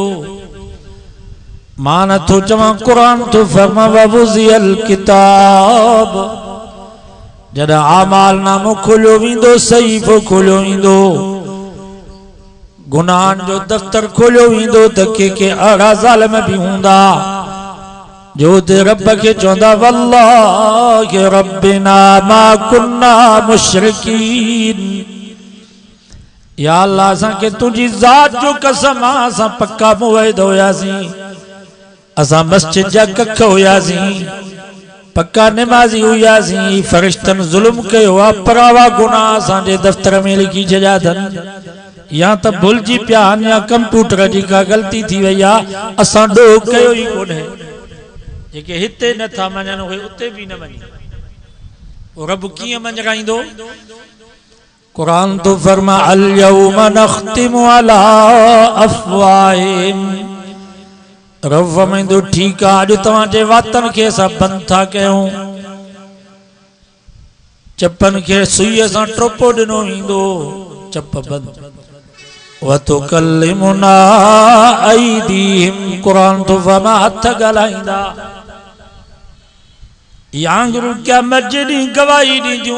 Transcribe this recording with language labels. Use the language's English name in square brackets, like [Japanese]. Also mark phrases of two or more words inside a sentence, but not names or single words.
[Sindhi] मां नथो चवां, क़ुरान थो फरमा [Arabic] ووضع الكتاب, [Sindhi] जॾहिं आमाल नामो खोलियो वेंदो, सहीफ़ो खोलियो वेंदो, गुनाहनि जो दफ़्तर खोलियो वेंदो, त के अहिड़ा ज़ालिम बि हूंदा जो ते रब खे चवंदा [Arabic] والله ربنا ما كنا مشركين, [Sindhi] या अल्लाह असांखे तुंहिंजी ज़ात जो कसम आहे असां पक्का मुवहिद हुयासीं, असां मस्जिद जा कख हुयासीं, पक्का निमाज़ी हुयासीं। फरिश्तनि ज़ुल्म कयो आहे, परावा गुनाह असांजे दफ़्तर में लिखी छॾिया अथनि, या त भुलिजी पिया आहिनि, या कंप्यूटर जी का ग़लती थी वई आहे, असां ॾोह कयो ई कोन्हे। जेके हिते नथा मञनि उहे उते बि न मञनि, रब कीअं मञराईंदो? क़ुरान तो फरमा [Arabic] اليوم نختم على أفواههم, [Sindhi] रब फरमाईंदो ठीकु आहे, अॼु तव्हांजे वातनि खे असां बंदि था कयूं, चपनि खे सुईअ सां टोपो ॾिनो वेंदो, चप बंदि। [Arabic] وتكلمنا أيديهم, [Sindhi] क़ुरान तो फरमा हथ ॻाल्हाईंदा, आंगुरूं क़यामत जे ॾींहुं गवाही ॾींदियूं।